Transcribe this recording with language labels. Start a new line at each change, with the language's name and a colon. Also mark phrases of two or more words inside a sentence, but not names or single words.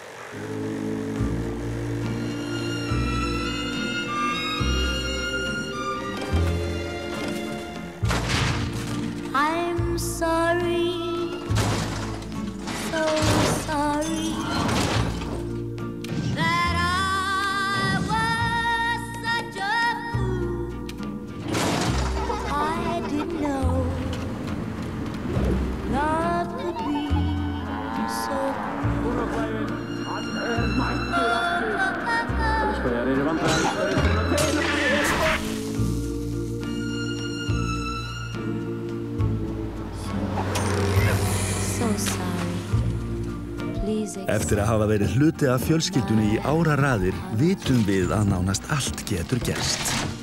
English: I'm sorry, so sorry that I was such a fool. I didn't know love could be so cruel.
Icelandic: Eftir að hafa verið hluti af fjölskyldunni í áraraðir vitum við að nánast allt getur gerst.